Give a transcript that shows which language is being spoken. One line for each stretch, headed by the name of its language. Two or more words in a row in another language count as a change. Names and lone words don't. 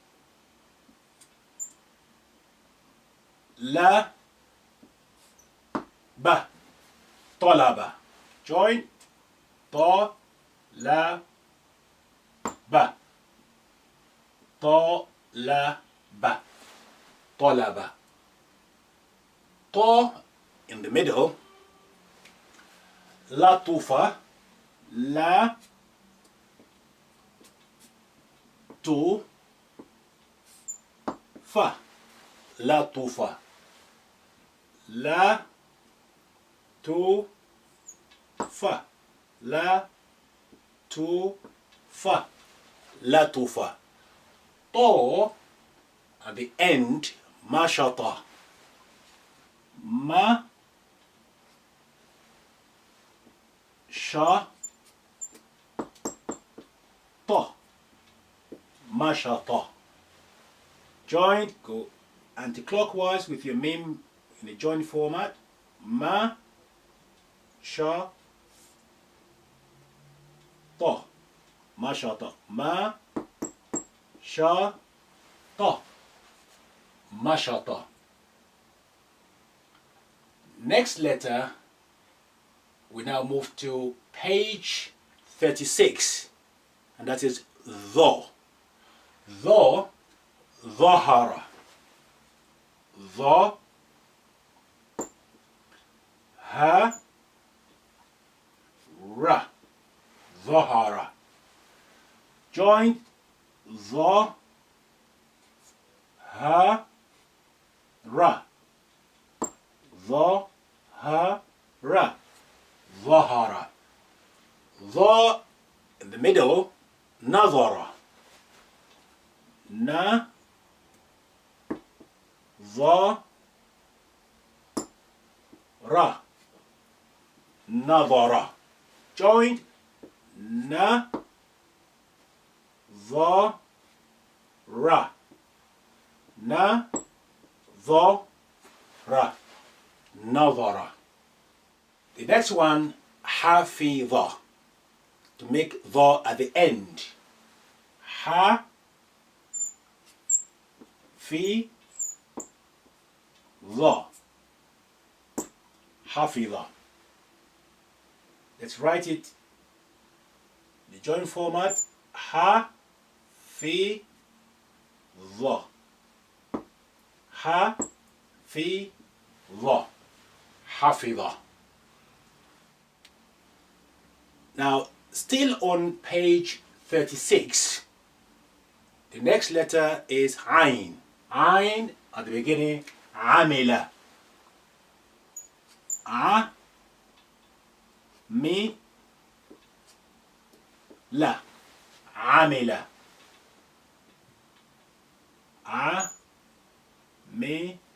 Arabic: La. بَ طَلَبَ. Join. طَ لَ بَ. طَ لَ بَ طَلَبَ.
English: To in the middle.
Arabic: Latufa. لَ طُ. فَ لَطُفَ. لَ طُ. فَ لَ طُ فَ. Latufa.
English: To at the end,
Arabic: mashata. مَ شَ. طَ مَشَطَ.
English: Join, go anti-clockwise with your mim in the join format.
Arabic: مَ شَ طَ. مَشَطَ مَ شَ. طَ مَشَطَ.
English: Next letter, we now move to page 36, and that is dho.
Arabic: Dho, dhahara. ظَ هَ رَ. Dhahara. Join ظَ هَ رَ. ظَ هَ رَ. Dhahara.
English: Dho in the middle,
Arabic: nadhara. نَ ظَ. رَ نَظَرَ. Joined. نَ ظَ. رَ نَ. ظَ رَ نَظَرَ.
English: The next one, hafidha. To make dha at the end.
Arabic: Ha. فِ ظَ. Hafidha.
English: Let's write it the join format.
Arabic: حَ فِ ظَ. حَ فِ ظَ. Hafidha.
English: Now, still on page 36, the next letter is Ain. Ain at the beginning,
Arabic: Amila. عَ مِ. لَ عَمِلَ. عَ مِ.